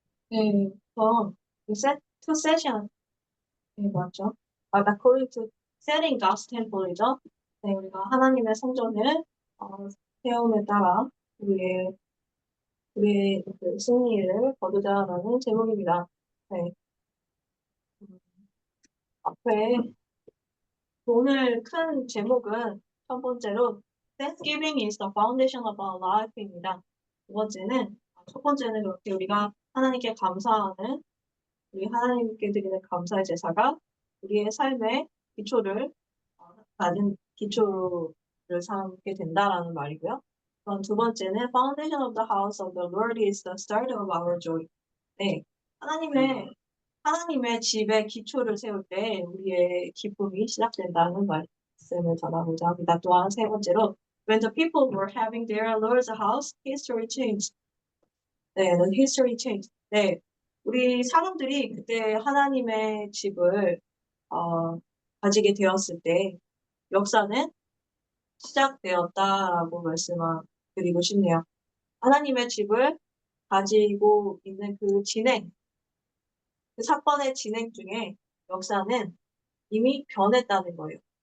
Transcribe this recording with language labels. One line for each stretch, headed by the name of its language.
Korean: 네,
English: two session
Korean: 맞죠?
English: according to setting God's temple이죠.
Korean: 네, 우리가 하나님의 성전을 세움에 따라 우리의 그 승리를 거두자라는 제목입니다. 네. 앞에 오늘 큰 제목은 첫 번째로
English: Thanksgiving is the foundation of our life입니다.
Korean: 첫 번째는 그렇게 우리가 하나님께 감사하는 우리 하나님께 드리는 감사의 제사가 우리의 삶의 기초를 낮은 기초를 삼게 된다라는 말이고요. 그럼 두 번째는
English: Foundation of the house of the Lord is the start of our joy.
Korean: 네, 하나님의 집의 기초를 세울 때 우리의 기쁨이 시작된다는 말씀을 전하고자 합니다. 또한 세 번째로
English: When the people were having their Lord's house, history changed. 네, the history changed.
Korean: 네, 우리 사람들이 그때 하나님의 집을 가지게 되었을 때 역사는 시작되었다라고 말씀드리고 싶네요. 하나님의 집을 가지고 있는 그 사건의 진행 중에 역사는 이미 변했다는 거예요.